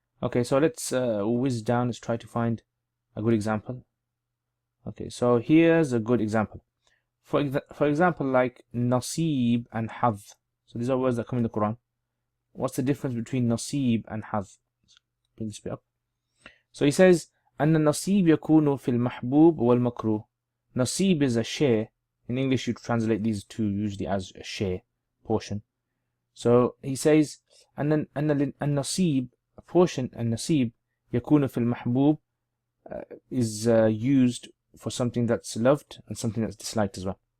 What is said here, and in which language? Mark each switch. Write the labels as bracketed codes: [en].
[en] Okay, so let's whiz down. Let's try to find a good example. Okay, so here's a good example. For example, like nasib and hadh. So these are words that come in the Quran. What's the difference between nasib and hadh? Bring this bit up. So he says, [ar] أن النصيب يكون في المحبوب والمكروه. [en] Nasib is a share. In English, you translate these two usually as a share, portion. So he says, [ar] أن النصيب, [en] a portion, [ar] النصيب يكون في المحبوب [en] is used for something that's loved and something that's disliked as well.